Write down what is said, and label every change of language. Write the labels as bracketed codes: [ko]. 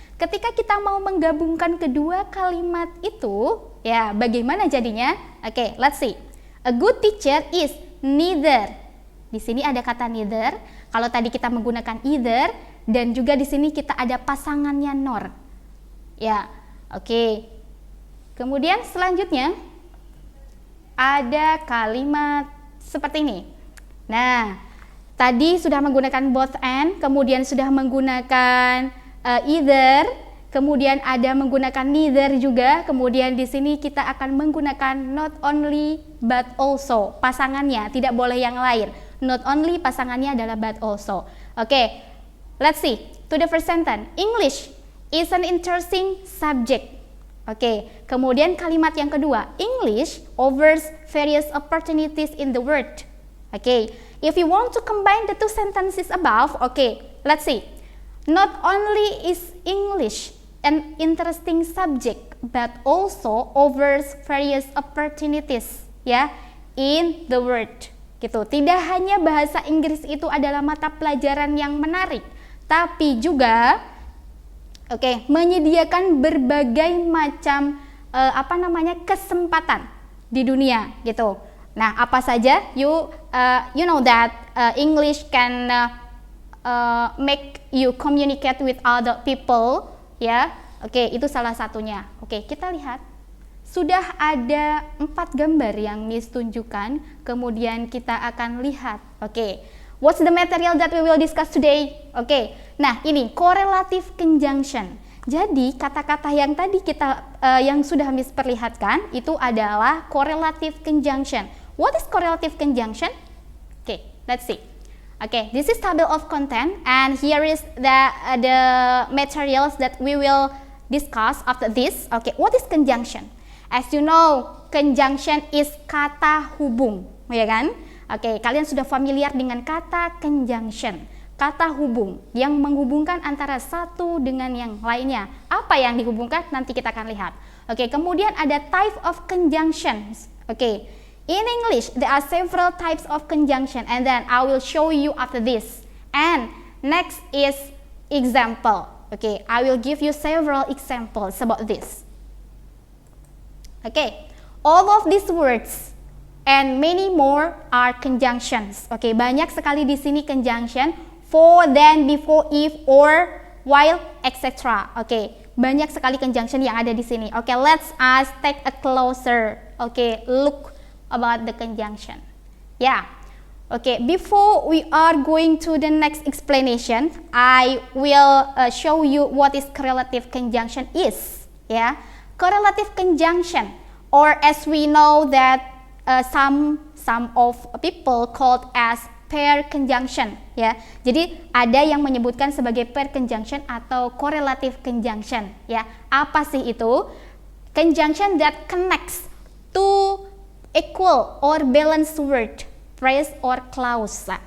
[id] Ketika kita mau menggabungkan kedua kalimat itu, ya bagaimana jadinya? [en] Oke, let's see. A good teacher is neither. [id] Di sini ada kata neither. Kalau tadi kita menggunakan either dan juga di sini kita ada pasangannya nor. Ya, oke. Kemudian selanjutnya ada kalimat seperti ini. Nah, tadi sudah menggunakan both and, kemudian sudah menggunakan either, kemudian ada menggunakan neither juga, kemudian di sini kita akan menggunakan not only but also, pasangannya, tidak boleh yang lain. Not only pasangannya adalah but also. [en] Oke, let's see to the first sentence. English is an interesting subject. [id] Oke, kemudian kalimat yang kedua, [en] English offers various opportunities in the world. Oke, if you want to combine the two sentences above, let's see. Not only is English an interesting subject, but also offers various opportunities, ya, in the world. [id] Gitu. Tidak hanya bahasa Inggris itu adalah mata pelajaran yang menarik, tapi juga, menyediakan berbagai macam kesempatan di dunia, gitu. Nah, apa saja? [en] You know that English can make you communicate with other people, ya. [id] Itu salah satunya. Kita lihat. Sudah ada 4 gambar yang Miss tunjukkan, kemudian kita akan lihat. [en] What's the material that we will discuss today? [id] Nah ini correlative conjunction. Jadi kata-kata yang tadi kita yang sudah Miss perlihatkan itu adalah correlative conjunction. [en] what is correlative conjunction? Okay, let's see. Okay, this is table of content, and here is the materials that we will discuss after this. Okay, what is conjunction? As you know, conjunction is [id] kata hubung, ya kan? Oke, kalian sudah familiar dengan kata conjunction, kata hubung yang menghubungkan antara satu dengan yang lainnya. Apa yang dihubungkan? Nanti kita akan lihat. Oke, kemudian ada type of conjunctions. [en] Oke, in English there are several types of conjunction, and then I will show you after this. And next is example. Okay, I will give you several examples about this. Okay, all of these words and many more are conjunctions. [id] Okay, banyak sekali di sini conjunction, for, then, before, if, or, while, etc. Okay, banyak sekali conjunction yang ada di sini. [en] Okay, let's us take a closer look about the conjunction. Yeah. Okay, before we are going to the next explanation, I will show you what is correlative conjunction is. Yeah, correlative conjunction, or as we know that some of people called as pair conjunction. [id] Ya, jadi ada yang menyebutkan sebagai pair conjunction atau correlative conjunction. Ya, apa sih itu? [en] Conjunction that connects two equal or balanced word, phrase or clauses.